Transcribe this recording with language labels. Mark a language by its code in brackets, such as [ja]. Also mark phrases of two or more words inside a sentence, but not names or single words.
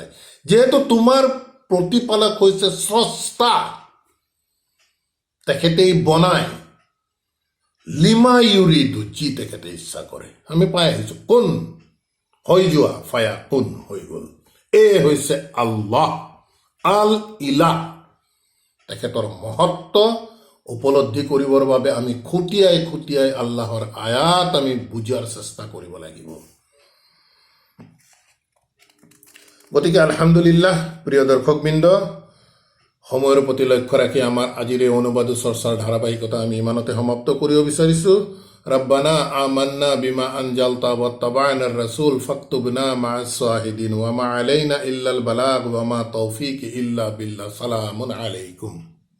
[as] যিহেতু তোমাৰ প্ৰতিপালক হৈছে স্ৰষ্টা, তেখেতেই বনায়, [ar] لما يريد, [as] যি তেখেতে ইচ্ছা কৰে। আমি পাই আহিছোঁ, কোন হৈ যোৱা, ফায়া কোন হৈ গ'ল। এই হৈছে আল্লাহ, [ar] الإله. [as] তেখেতৰ মহত্ব উপলব্ধি কৰিবৰ বাবে আমি খুটিয়াই আল্লাহৰ আয়াত আমি বুজাৰ চেষ্টা কৰিব লাগিব। গতিকে আলহামদুলিল্লাহ, প্ৰিয় দৰ্শকবৃন্দ, সময়ৰ প্ৰতি লক্ষ্য ৰাখি আমাৰ আজিৰ এই অনুবাদ চৰ্চাৰ ধাৰাবাহিকতা আমি ইমানতে সমাপ্ত কৰিব বিচাৰিছোঁ। [ar] ربنا آمنا بما أنزلت واتبعنا الرسول فاكتبنا مع الشاهدين وما علينا إلا البلاغ وما توفيق إلا بالله. سلام عليكم.